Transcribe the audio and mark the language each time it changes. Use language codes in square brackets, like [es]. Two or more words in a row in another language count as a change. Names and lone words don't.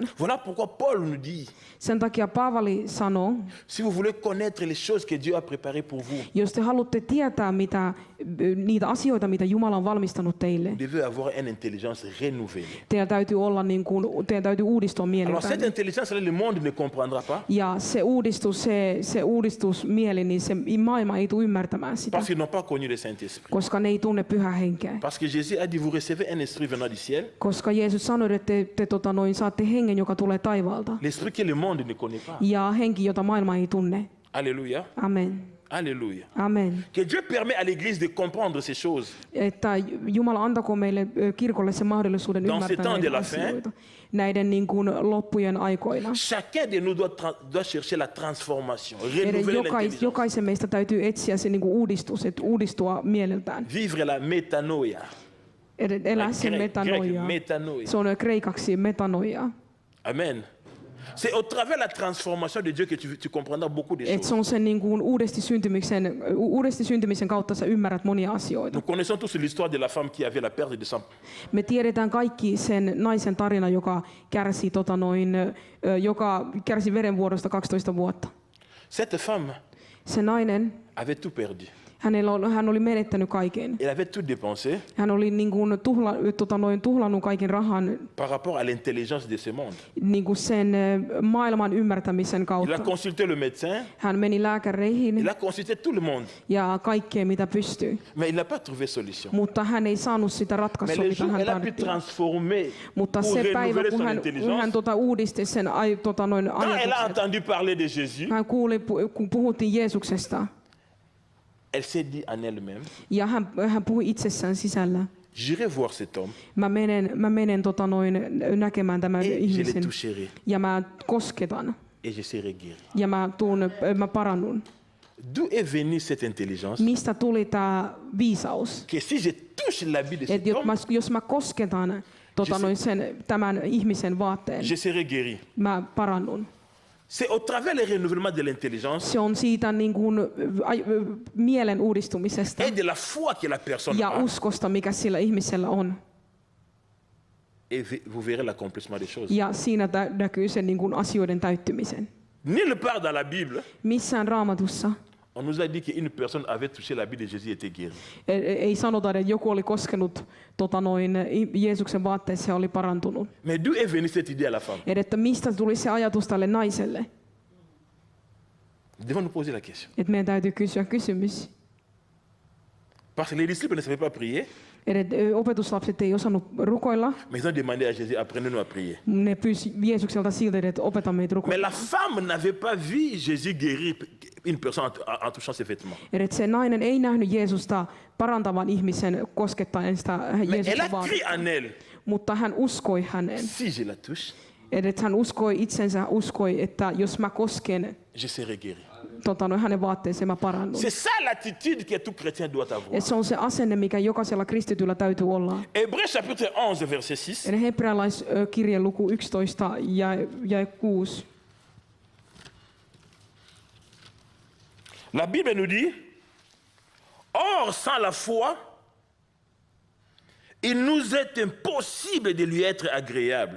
[fr] Voilà pourquoi Paul nous dit, [fi] Sen takia Paavali sanoo, [fr] si vous voulez connaître les choses que Dieu a préparées pour vous, [fi] jos te haluatte tietää niitä asioita, mitä Jumala on valmistanut teille, [fr] vous devez avoir une intelligence renouvelée. [fi] teidän täytyy uudistua [fr] Alors cette [fi] mieliltään. [fr] intelligence-là, le monde ne comprendra pas [fi] Ja se uudistusmieli, niin se maailma ei tule ymmärtämään sitä, [fr] parce qu'ils n'ont pas connu le Saint-Esprit. [fi] koska ne ei tunne pyhää henkeä. [fr] Parce que Jésus a dit, vous recevez un esprit venant du ciel, [fi] Koska Jeesus sanoi, että te saatte hengen, joka tulee taivaalta. [fr] l'esprit que le monde ne connaît pas. [fi] Ja henki, jota maailma ei tunne. [fr] Alléluia. [fi] Amen. [fr] Alléluia. [fi] Amen. [fr] Que Dieu permet à l'Église de comprendre ces choses. [fi] Että Jumala antako meille kirkolle sen mahdollisuuden [fr] Dans ce [fi] ymmärtää [fr] temps de [fi] näitä [fr] la fin, [fi] asioita näiden niin kuin loppujen aikoina. [fr] Chacun de nous doit chercher la transformation, renouveler l'intelligence, [fi] Jokaisen meistä täytyy etsiä se niin kuin uudistus, että uudistua mieleltään. [fr] vivre la métanoïa. [fi] Elää sen [fr] Grec, [fi] metanoiaa. [fr] métanoïa. [fi] Se on kreikaksi metanoiaa. [fr] Amen. C'est au travers la transformation de Dieu que tu comprendras beaucoup de Et choses. [fi] se on sen niin kuin uudesti syntymisen kautta sä ymmärrät monia asioita. [fr] Nous connaissons tous l'histoire de la femme qui avait la perte de sang. [fi] Me tiedetään kaikki sen naisen tarina, joka kärsi verenvuodosta 12 vuotta. [fr] Cette femme [fi] Se nainen, [fr] avait tout perdu. [fi] hän oli menettänyt kaiken. [fr] Elle avait tout dépensé [fi] Hän oli niin kuin tuhlannut kaiken rahan [fr] par rapport à l'intelligence de ce monde. [fi] niin kuin sen maailman ymmärtämisen [fr] Il a [fi] kautta. [fr] consulté le médecin, [fi] Hän meni lääkäreihin [fr] il a consulté tout le monde, [fi] ja kaikkea mitä pystyy. [fr] mais il n'a pas trouvé solution. [fi] Mutta hän ei saanut sitä [fr] Mais [fi] ratkaisua, [fr] le [fi] mitä [fr] jour où [fi] hän [fr] elle a pu [fi] tarvitsi. [fr] transformer [fi] Mutta [fr] pour [fi] se päivä, [fr] renouveler [fi] kun [fr] son [fi] hän [fr] intelligence, [fi] uudisti sen [fr] quand elle a [fi] ajatukset, [fr] entendu parler de Jésus, [fi] hän kuuli, kun puhuttiin Jeesuksesta, [fr] elle s'est dit en elle-même, [fi] ja hän puhui itsessään sisällä. [fr] j'irai voir cet homme [fi] Mä menen näkemään tämän [fr] et je le [fi] ihmisen [fr] toucherai [fi] ja mä kosketan [fr] et je serai guéri. [fi] ja mä parannun. [fr] D'où est venue cette intelligence? [fi] Mistä tuli tämä viisaus? [fr] Que si je touche l'habit de cet [fi] Että [fr] homme, [fi] jos mä kosketan tämän ihmisen vaatteen, [fr] je serai guéri. [fi] mä parannun. [fr] C'est au travers le renouvellement de l'intelligence [fi] Se on siitä niin kuin, mielen uudistumisesta [fr] et de la foi que la personne [fi] ja [fr] a. [fi] uskosta, mikä sillä ihmisellä on. [fr] Et vous verrez l'accomplissement des choses. [fi] Ja siinä näkyy sen niin kuin asioiden täyttymisen. [fr] Nulle part dans la Bible, [fi] Missään Raamatussa [fr] on nous a dit qu'une personne avait touché l'habit de Jésus et était guérie. [fi] ei sanota, että joku oli koskenut Jeesuksen vaatteessa ja oli parantunut. [fr] Mais d'où est venue cette idée à la femme? [fi] Että mistä tuli se ajatus tälle naiselle? [fr] Nous devons nous poser la question. [fi] Että meidän täytyy kysyä kysymys. [fr] Parce que les disciples ne savaient pas prier, [fi] Että opetuslapset ei osannut rukoilla. [fr] mais ils ont demandé à Jésus, apprenez-nous à prier. [fi] Ne pyysi Jeesukselta siltä, että opeta meitä [fr] Mais [fi] rukoilla. [fr] la femme n'avait pas vu Jésus guérir une personne en touchant ses vêtements. [fi] Että se nainen ei nähnyt Jeesusta parantavan ihmisen koskettaen sitä [fr] Mais elle [fi] Jeesuksen [fr] a [fi] vaatetta. [fr] cru en elle. [fi] Mutta hän uskoi häneen. [fr] Si je la touche, [fi] Että hän uskoi, että jos mä kosken [fr] je serai guéri. [fi] hänen vaatteeseen, mä parannun. [fr] C'est ça l'attitude que tout chrétien doit avoir. [fi] Ja se on se asenne, mikä jokaisella kristityllä täytyy olla. [fr] Hébreux chapitre 11, verset 6. [fi] Eli hebrealaiskirje luku 11 ja 6. [fr] La Bible nous dit, or sans la foi, il nous est impossible de lui être agréable.